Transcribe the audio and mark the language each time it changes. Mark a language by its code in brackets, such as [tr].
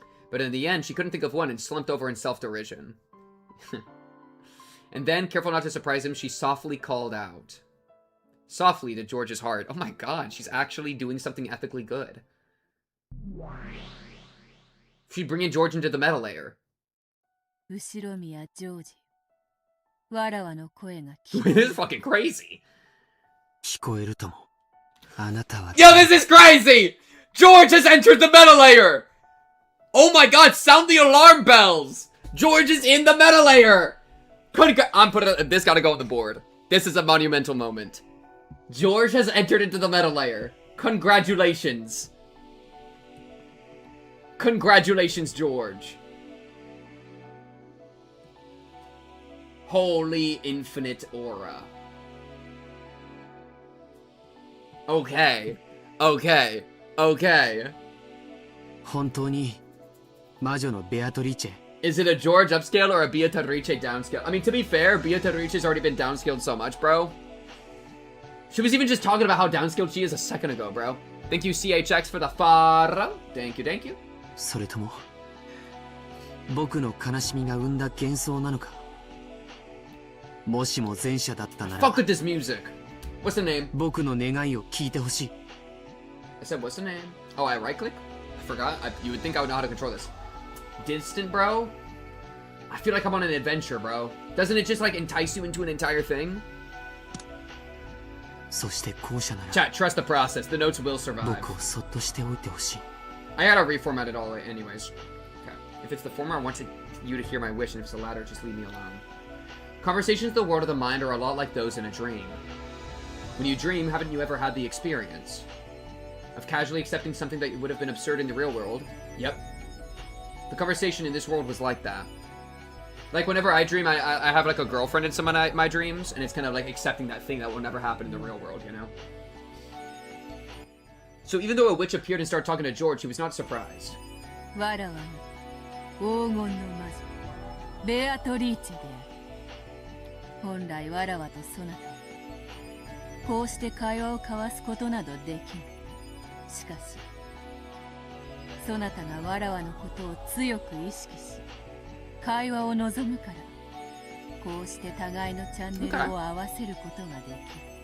[en] But in the end, she couldn't think of one and slumped over in self-derision. And then, careful not to surprise him, she softly called out. Softly to George's heart. Oh my god, she's actually doing something ethically good. She'd bring in George into the meta layer. [ja] 後ろ宮ジョージわらわの声が [en] This is fucking crazy. [ja] 聞こえるとも。あなたは [en] Yo, this is crazy! George has entered the meta layer! Oh my god, sound the alarm bells! George is in the meta layer! I'm putting this gotta go on the board. This is a monumental moment. George has entered into the meta layer. Congratulations. Congratulations, George. Holy infinite aura. Okay. Okay. Okay. [ja] 本当に魔女のベアトリーチェ [en] Is it a George upscale or a Beatrice downscale? I mean, to be fair, Beatrice's already been downscaled so much, bro. She was even just talking about how downscaled she is a second ago, bro. Thank you, CHX, for the follow. Thank you, thank you. [ja] それとも僕の悲しみが生んだ幻想なのかもしも前者だったなら [en] Fuck with this music. What's the name? [ja] 僕の願いを聞いてほしい [en] I said, what's the name? Oh, I right click? I forgot. You would think I would know how to control this. Distant, bro? I feel like I'm on an adventure, bro. Doesn't it just like entice you into an entire thing? [ja] そして後者なら [en] Chat, trust the process. The notes will survive. [ja] 僕をそっとしておいてほしい [en] I gotta reformat it all anyways. Okay. If it's the former, I want you to hear my wish, and if it's the latter, just leave me alone. Conversations in the world of the mind are a lot like those in a dream. When you dream, haven't you ever had the experience of casually accepting something that would have been absurd in the real world? Yep. The conversation in this world was like that. Like, whenever I dream, I have, like, a girlfriend in some of my dreams, and it's kind of, like, accepting that thing that will never happen in the real world, you know? So even though a witch appeared and started talking to George, he was not surprised. [ja] わらわの黄金の魔女ベアトリーチェである本来わらわとそなたはこうして会話を交わすことなどできぬしかしそなたがわらわのことを強く意識し会話を望むからこうして互いのチャンネルを合わせることができる